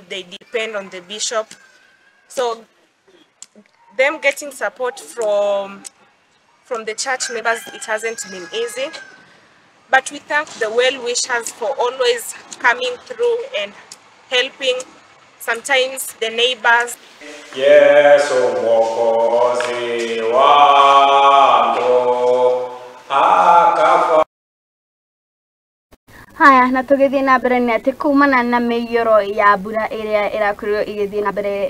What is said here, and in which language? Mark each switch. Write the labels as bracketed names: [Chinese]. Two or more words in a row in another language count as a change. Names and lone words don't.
[English] They depend on the bishop, so them getting support from the church members, it hasn't been easy. But we thank the well-wishers for always coming through and helping, sometimes the neighbors. [Swahili] Yesu Mwokozi wangu akafa. Haya, [Kikuyu] na tugithii na mbere ni ati kumana na mĩiyũro ya mbura ĩrĩa ĩrakorirwo igĩthiĩ na mbere